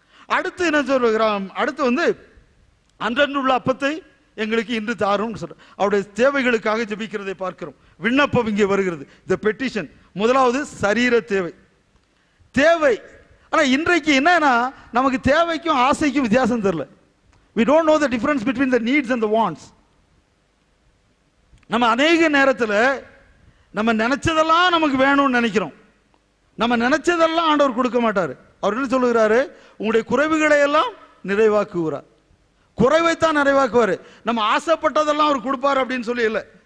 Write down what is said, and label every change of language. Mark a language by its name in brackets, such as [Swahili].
[Tamil] அடுத்து என்ன சொல்லுகிறான்? அடுத்து அன்றன்றுள்ள அப்பத்தை எங்களுக்கு இன்று தாரும் சொல்ற அவருடைய தேவைகளுக்காக ஜெபிக்கிறதை பார்க்கிறோம். விண்ணப்பம் இங்கே வருகிறது, தி பெட்டிஷன். முதலாவது சரீர தேவை. ஆனா இன்றைக்கு என்னன்னா, நமக்கு தேவைக்கும் ஆசைக்கும் வித்தியாசம் தெரியல. [English] we don't know the difference between the needs and the wants. [Tamil] நம்ம அநேக நேரத்தில் நம்ம நினைச்சதெல்லாம் நமக்கு வேணும்னு நினைக்கிறோம். நம்ம நினைச்சதெல்லாம் ஆண்டவர் கொடுக்க மாட்டார். அவர் என்ன சொல்லுகிறாரு? உங்களுடைய குறைவுகளை எல்லாம் நிறைவாக்குகிறார். குறைவைத்தான் நிறைவாக்குவார். நம்ம ஆசைப்பட்டதெல்லாம் அவர் கொடுப்பார் அப்படின்னு சொல்லி இல்லை.